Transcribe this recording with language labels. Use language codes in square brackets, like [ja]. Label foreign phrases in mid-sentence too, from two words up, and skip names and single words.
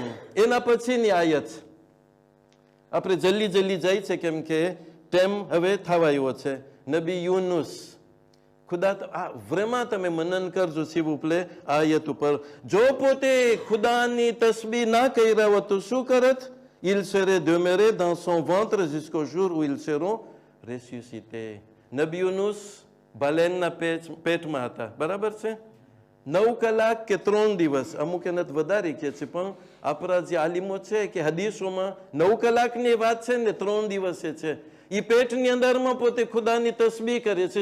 [gu] એના પછીની આયત આપણે જલ્દી જાય છે કેમ કે ટાઈમ હવે થવા આવ્યો છે. નબી યુનુસ, ખુદા વ્રેમાં તમે મનન કરજો શિવ ઉપલે આયત ઉપર. જો પોતે ખુદાની તસ્બીહ ના કર્યા હોત તો શું કરત? [fr] Il serait demeuré dans son ventre jusqu'au jour où ils seront ressuscités. [gu] નબી યુનુસ બાલેનના પેટમાં હતા, બરાબર છે? 9 કલાક કે 3 દિવસ, અમુક એને વધારે કે છે, પણ આપણા જે આલિમો છે કે હદીસોમાં 9 કલાકની વાત છે ને 3 દિવસે છે. એ પેટની અંદરમાં પોતે ખુદાની તસ્બીહ કરે છે.